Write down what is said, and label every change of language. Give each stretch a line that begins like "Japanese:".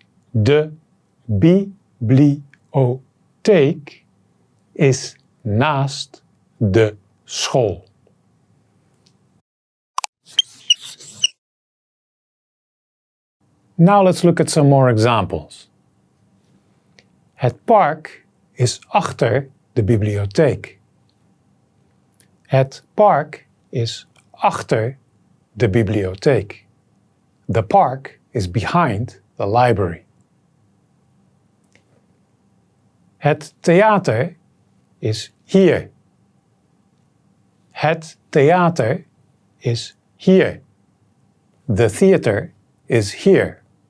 Dutch: De bibliotheek is naast de school.
English: Now let's look at some more examples.
Dutch: Het park is achter de bibliotheek. Het park is achter de bibliotheek.
English: The park is behind the library.
Dutch: Het theater is hier. Het theater is hier.
English: The theater is here.